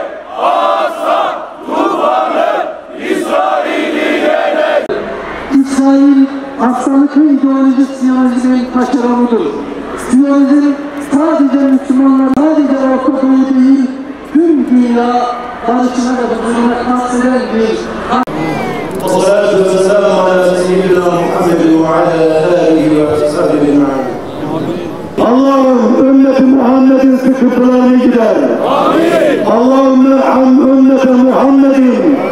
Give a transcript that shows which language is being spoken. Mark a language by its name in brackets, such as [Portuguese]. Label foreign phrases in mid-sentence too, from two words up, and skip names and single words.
[Turkish] Aslan tufanı İsrail'i yenecek. İsrail hastalıklı ideoloji Siyonizmin taşeronudur. Siyonizm sadece Müslümanlar, sadece Orta Doğu değil, tüm dünya barışına ve huzuruna kasteden bir [Arabic] والصلاة والسلام على سيدنا محمد وعلى آله وصحبه أجمعين. [Turkish] Allah'ım ümmeti Muhammed'in sıkıntılarını gider. Allah'ım ümmeti Muhammed'in